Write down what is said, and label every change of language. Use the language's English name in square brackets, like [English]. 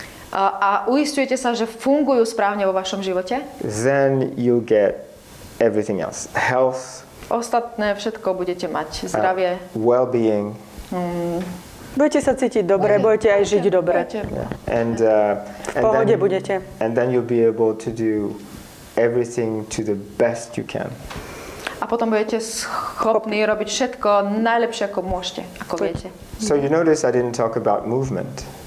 [Slovak] a uisťujete sa, že fungujú správne vo vašom živote, [English] then you'll get everything else. Health, [Slovak] ostatné všetko budete mať. Zdravie. [English] Well-being. [Slovak] Budete sa cítiť dobre, budete aj žiť dobre. [English] And [Slovak] v pohode budete. [English] And then you'll be able to do everything to the best you can. [Slovak] A potom budete schopní robiť všetko najlepšie, ako môžete, ako viete. [English] So you notice I didn't talk about movement.